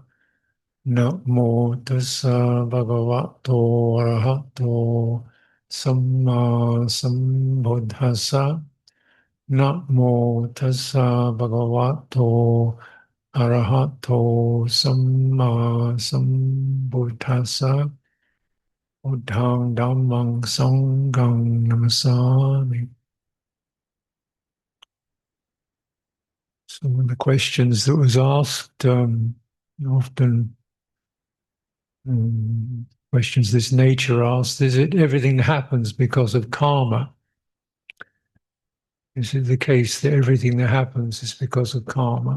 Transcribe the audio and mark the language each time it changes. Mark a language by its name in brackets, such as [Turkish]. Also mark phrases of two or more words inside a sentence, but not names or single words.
[Pali] Namo tassa bhagavato arahato samma sambuddhassa. Namo tassa bhagavato arahato samma sambuddhassa. Buddhang dhammang sanghang namasami. [English] So one of the questions that was asked, often questions this nature asked, is it everything that happens because of karma? Is it the case that everything that happens is because of karma?